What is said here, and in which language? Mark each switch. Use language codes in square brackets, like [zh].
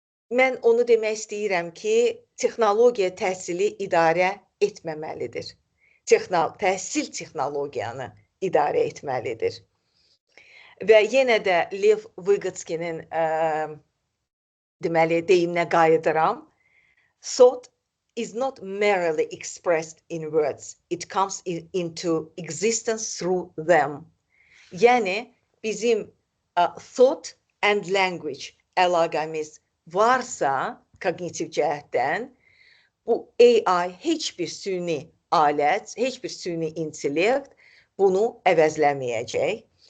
[az] Mən onu demək istəyirəm ki, texnologiya təhsili idarə etməməlidir. Təhsil texnologiyanı idarə etməlidir. Və yenə də Lev Vygotsky'nin deməli deyiminə qayıdıram. [en] Thought is not merely expressed in words. It comes into existence through them. [az] Yəni bizim [en] thought and language [az] əlaqəmiz varsa kognitiv cəhətdən bu AI heç bir süni alət, heç bir süni intellekt bunu əvəzləməyəcək.